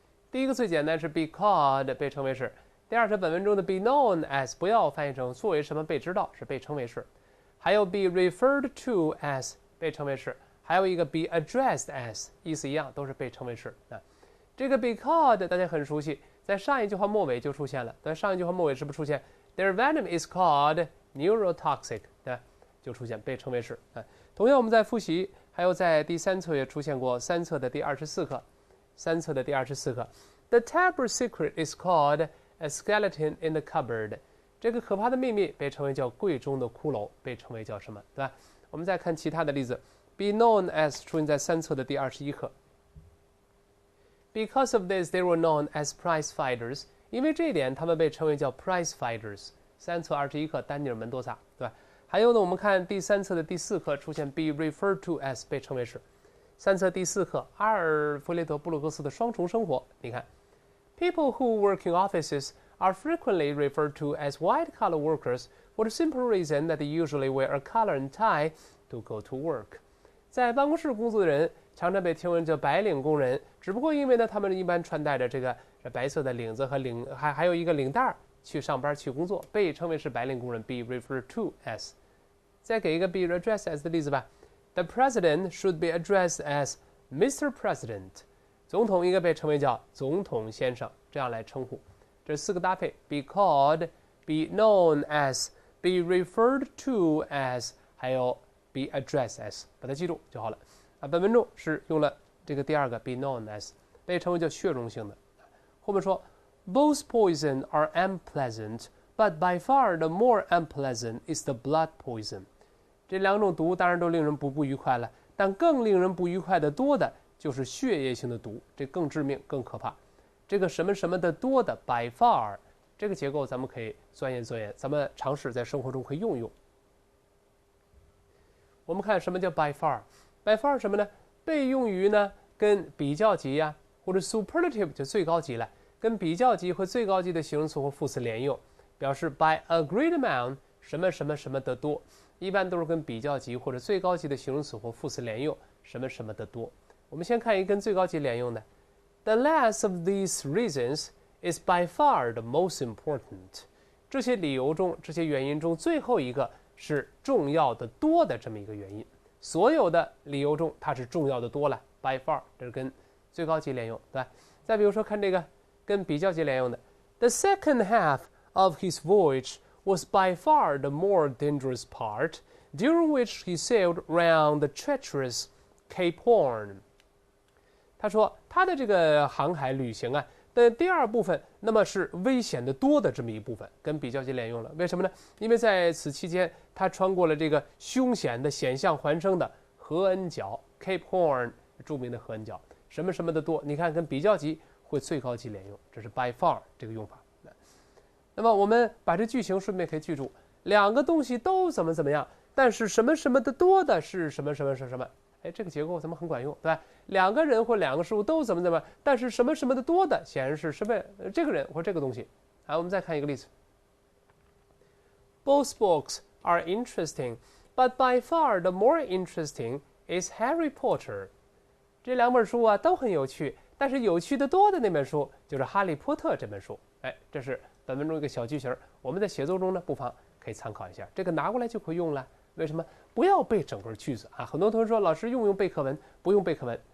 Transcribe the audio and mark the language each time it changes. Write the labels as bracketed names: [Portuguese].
[Chinese] 第一个最简单是 be called 被称为是，第二是本文中的 be known as 不要翻译成作为什么被知道，是被称为是，还有 be referred to as 被称为是，还有一个 be addressed as 意思一样，都是被称为是。这个 be called 大家很熟悉，在上一句话末尾就出现了，在上一句话末尾是不是出现 [English] their venom is called neurotoxic， [Chinese] 对，就出现被称为是。同样我们在复习，还有在第三册也出现过，三册的第24课。 [English] The terrible secret is called a skeleton in the cupboard. [Chinese] 这个可怕的秘密被称为叫柜中的骷髅，被称为叫什么？对吧？我们再看其他的例子 ，be known as 出现在三册的第21课。 [English] Because of this, they were known as prize fighters. [Chinese] 因为这一点，他们被称为叫 prize fighters。三册21课，丹尼尔·门多萨，对吧？还有呢，我们看第三册的第4课出现 be referred to as 被称为是。三册第4课，阿尔弗雷德·布鲁克斯的双重生活。你看 [English] ，People who work in offices are frequently referred to as white-collar workers for the simple reason that they usually wear a collar and tie to go to work. [Chinese] 在办公室工作的人常常被称为叫白领工人，只不过因为呢，他们一般穿戴着这个白色的领子和还有一个领带去上班去工作，被称为是白领工人 ，be referred to as。再给一个 be addressed as 的例子吧。 [English] The president should be addressed as Mr. President. [Chinese] 总统应该被称为叫总统先生，这样来称呼。这4个搭配 ：be called, be known as, be referred to as， 还有 be addressed as， 把它记住就好了。本文中是用了这个第二个 be known as， 被称为叫血溶性的。后面说 [English] ，Both poison are unpleasant, but by far the more unpleasant is the blood poison. [Chinese] 这两种毒当然都令人不愉快了，但更令人不愉快的多的就是血液性的毒，这更致命更可怕。这个什么什么的多的 by far 这个结构咱们可以钻研钻研，咱们尝试在生活中可以用一用。我们看什么叫 by far， by far 什么呢？被用于呢跟比较级呀，或者 superlative 就最高级了，跟比较级和最高级的形容词或副词连用，表示 [English] by a great amount [Chinese] 什么什么什么的多。一般都是跟比较级或者最高级的形容词或副词连用，什么什么的多。我们先看一跟最高级连用的 [English] ，The last of these reasons is by far the most important。 [Chinese] 这些理由中，这些原因中，最后一个是重要的多的这么一个原因。所有的理由中，它是重要的多了 ，by far， 这是跟最高级连用，对吧？ [English] 再比如说看这个跟比较级连用的 ，The second half of his voyage was by far the more dangerous part, during which he sailed round the treacherous Cape Horn. [Chinese] 他说他的这个航海旅行啊，的第二部分，那么是危险的多的这么一部分，跟比较级连用了。为什么呢？因为在此期间，他穿过了这个凶险的险象环生的何恩角 （Cape Horn）， 著名的何恩角，什么什么的多。你看，跟比较级会最高级连用，这是 by far 这个用法。那么我们把这句型顺便可以记住，两个东西都怎么样，但是什么什么的多的是什么什么是什么。哎，这个结构咱们很管用，对吧？两个人或两个事物都怎么，但是什么什么的多的显然是什么这个人或这个东西。好，我们再看一个例子。 [English] Both books are interesting, but by far the more interesting is Harry Potter. [Chinese] 这两本书啊都很有趣，但是有趣的多的那本书就是《哈利波特》这本书。哎，这是本文中一个小句型，我们在写作中呢不妨可以参考一下，这个拿过来就可以用了。为什么？不要背整个句子啊！很多同学说，老师用不用背课文？不用背课文。